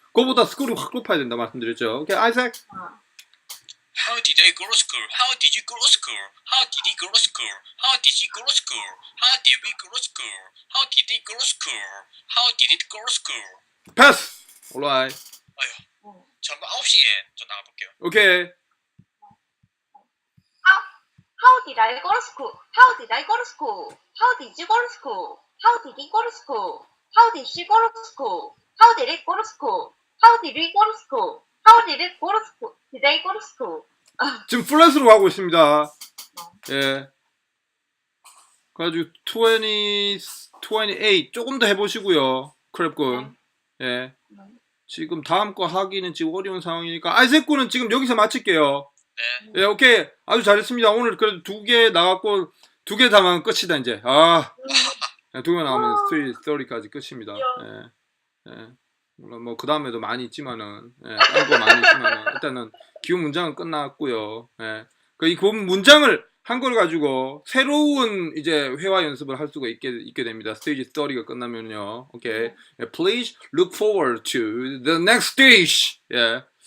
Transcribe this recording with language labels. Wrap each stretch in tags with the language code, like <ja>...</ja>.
<ko>그거보다 스쿨이 확 높아야 된다 말씀드렸죠. 오케이, 아이색.</ko> <en>How did they go to school? How did you go to school? How did he go to school? How did she go to school? How did we go to school? How did they go to school? How did it go to school?</en> <ko>패스.</ko> <en>alright.</en> <ko>아휴, 저 9시에 저 나가볼게요. 오케이.</ko> <en>How did I go to school? How did I go to school? How did you go to school? How did he go to school? How did she go to school? How did it go to school? How did we go to school? How did it go to school? Did they go to school?</en> <ko>지금 플랫으로 가고 있습니다. 예. 그래가지고 28 조금 더 해보시고요. 크랩군. 예. 지금 다음 거 하기는 지금 어려운 상황이니까 아이색 군은 지금 여기서 마칠게요. 네. 예, 오케이. 아주 잘했습니다. 오늘 그래도 2개 나갔고 2개 다만 끝이다 이제. 아. 2개 나오면 스트리트 30까지 끝입니다. 예. 예. 물론 뭐 그 다음에도 많이 있지만은 딴 거 많이 있지만은 일단은 기본 문장은 끝났고요. 예. 그 이 기본 문장을 한 걸 가지고 새로운 이제 회화 연습을 할 수가 있게 됩니다. 스테이지 30가 끝나면요. 오케이.</ko> <en>Please look forward to the next stage. Yeah.</en>